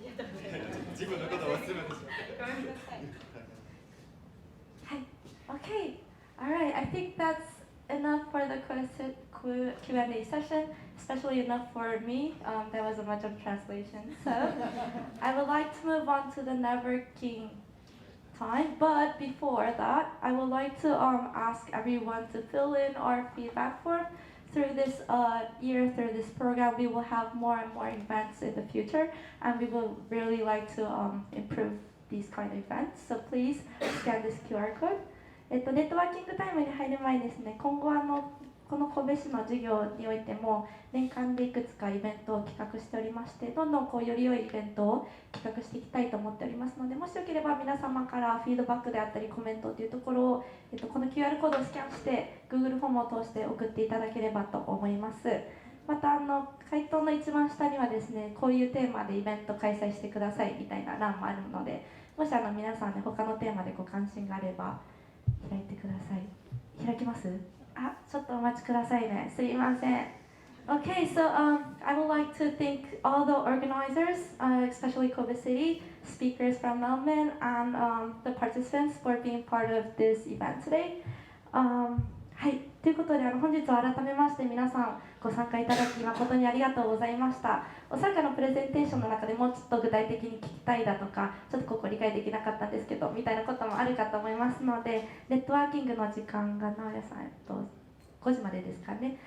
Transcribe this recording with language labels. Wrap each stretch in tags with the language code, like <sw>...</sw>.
<ja>ありがとうございます。自分のことを忘れてしまって。ごめんなさい。</ja> <en>はい。Okay. All right. I think that's enough for the Q&A session, especially enough for me. That was a much of translation. So I would like to move on to the networking time, but before that, I would like to ask everyone to fill in our feedback form through this year, through this program, we will have more and more events in the future, and we will really like to improve these kind of events. So please scan this QR code.</en> <ja>ネットワーキングタイムに入る前にですね、今後この神戸市の事業においても年間でいくつかイベントを企画しておりまして、どんどんより良いイベントを企画していきたいと思っておりますので、もしよければ皆様からフィードバックであったりコメントというところを、この QR コードをスキャンして Google フォームを通して送っていただければと思います。また回答の一番下にはですね、こういうテーマでイベント開催してくださいみたいな欄もあるので、もし皆さんね、他のテーマでご関心があれば開いてください。開きます？ちょっとお待ちくださいね。すいません。</ja> <en>Okay, so I would like to thank all the organizers, especially Kobe City, speakers from Malmo, and the participants for being part of this event today.</en> <ja>はい、ということで本日は改めまして皆さんご参加いただき誠にありがとうございました。おそらくプレゼンテーションの中でもうちょっと具体的に聞きたいだとか、ちょっとここ理解できなかったんですけどみたいなこともあるかと思いますので、ネットワーキングの時間が直哉さん、5時までですかね。</ja>